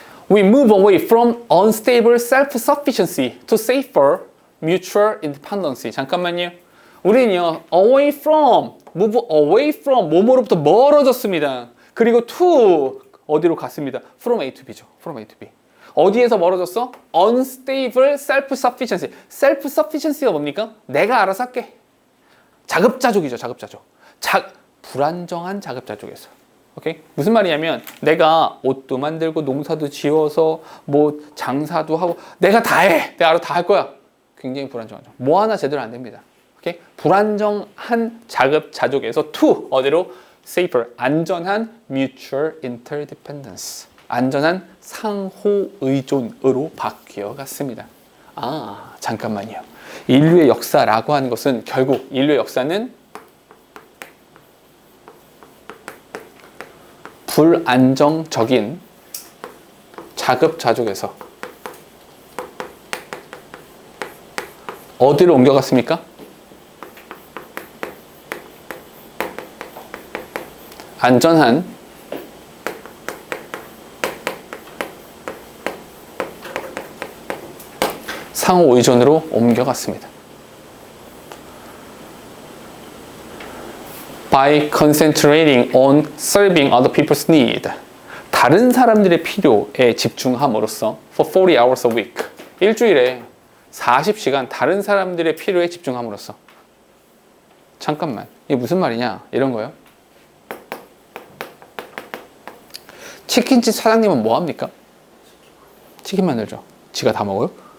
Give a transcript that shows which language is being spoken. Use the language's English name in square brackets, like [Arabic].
[English] We move away from unstable self-sufficiency to safer mutual independency. [Korean] 잠깐만요. 우리는요, [English] move away from, [Korean] 뭐뭐로부터 멀어졌습니다. 그리고 to, 어디로 갔습니다. [English] from A to B죠. from A to B. [Korean] 어디에서 멀어졌어? [English] unstable self-sufficiency. [Korean] self-sufficiency가 뭡니까? 내가 알아서 할게. 자급자족이죠, 자급자족. 불안정한 자급자족에서. 오케이? 무슨 말이냐면 내가 옷도 만들고 농사도 지어서 뭐 장사도 하고 내가 다 해. 내가 알아서 다 할 거야. 굉장히 불안정하죠. 뭐 하나 제대로 안 됩니다. 오케이? 불안정한 자급자족에서 to 어디로? [English] safer. 안전한 mutual interdependence. [Korean] 안전한 상호 의존으로 바뀌어 갔습니다. 잠깐만요. 인류의 역사라고 하는 것은 결국 인류의 역사는 불안정적인 자급자족에서 어디로 옮겨갔습니까? 안전한 상호 의존으로 옮겨갔습니다. [English] By concentrating on serving other people's need. [Korean] 다른 사람들의 필요에 집중함으로써 [English] for 40 hours a week. [Korean] 일주일에 40시간 다른 사람들의 필요에 집중함으로써. 잠깐만, 이게 무슨 말이냐? 이런 거요. 치킨집 사장님은 뭐 합니까? 치킨 만들죠. 지가 다 먹어요?